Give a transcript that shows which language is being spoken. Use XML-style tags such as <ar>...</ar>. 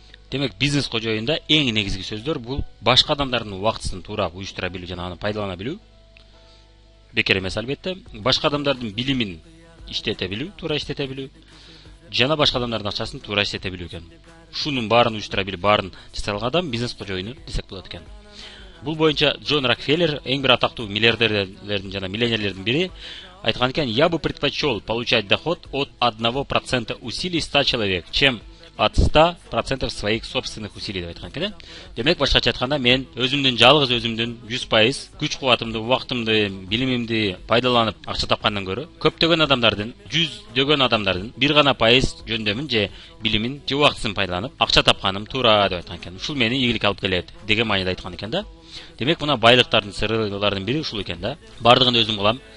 <ky>Демек бизнес кожоюнда эң негизги сөздөр бул башка адамдардын убактысын туура уюштура билүү жана аны пайдалана билүү. Бекер эмес албетте. Башка адамдардын билимин иштете билүү, туура иштете билүү. Жана башка адамдардын акчасын туура иштете билүү экен. Шунун баарын уюштура билип, баарын жасай алган адам бизнес кожоюну десек болот экен. Бул боюнча Джон Рокфеллер, эң бир атактуу миллиардерлердин жана миллионерлердин бири, айткан экен:</ky> <ru>"Я бы предпочел получать доход от 1% усилий 100 человек, чем от 100% своих собственных усилий"</ru> <ky>деп айткан экен. Демек, башкача айтканда, мен өзүмдүн жалгыз өзүмдүн 100% күч кубатымды, убактымды, билимимди пайдаланып акча тапкандан көрө, көптөгөн адамдардын, жүздөгөн адамдардын бир гана пайыз жөндөмүн же билимин же убактысын пайдаланып акча тапканым туура деп айткан экен. Ушул мени ийгиликке алып келет деген мааниде айткан экен да. Демек, мына байлыктардын сырылардын бири ушул экен да. Бардыгын өзүм кылам.</ky>